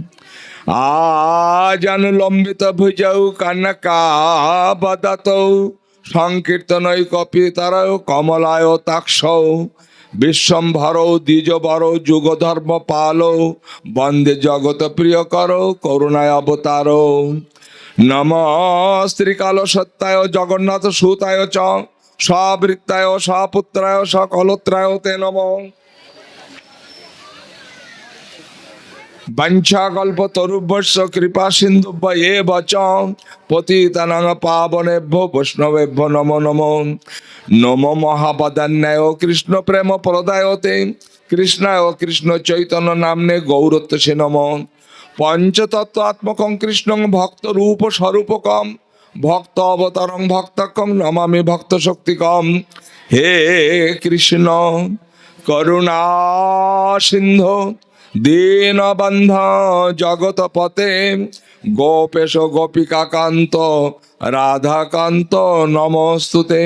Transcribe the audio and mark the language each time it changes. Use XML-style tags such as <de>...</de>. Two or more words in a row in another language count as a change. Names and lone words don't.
<sa>আজানুলম্বিত ভুজৌ কনকাবদাতৌ, সংকীর্তনৈকপিতরৌ কমলায় তাক্ষৌ, বিশ্বম্ভরৌ দ্বিজবরৌ যুগধর্ম পালৌ, বন্দে জগত প্রিয় করৌ করুণায় অবতারৌ। নমঃ শ্রীকাল সত্যায় জগন্নাথ সুতায় চ, সবৃত্তায় সপুত্রায় সকলোত্রায় তে নমঃ। বঞ্চাকল্পতরুভ্যশ্চ কৃপা সিন্ধুভ্য এব চ, পতিতানাং পাবনেভ্যো বৈষ্ণবেভ্যো নমো নমো। নমো মহাবদান্যায় কৃষ্ণ প্রেম প্রদায়তে, কৃষ্ণায় কৃষ্ণ চৈতন্য নাম্নে গৌরত্বসে নমঃ। পঞ্চতত্ত্বাত্মকং কৃষ্ণং ভক্ত রূপ স্বরূপকম, ভক্ত অবতারং ভক্তকং নমামি ভক্ত শক্তিকম। হে কৃষ্ণ করুণা সিন্ধু দীনবন্ধ জগৎপতে, গোপেশ গোপিকাকান্ত রাধাকান্ত নমস্তুতে।</sa>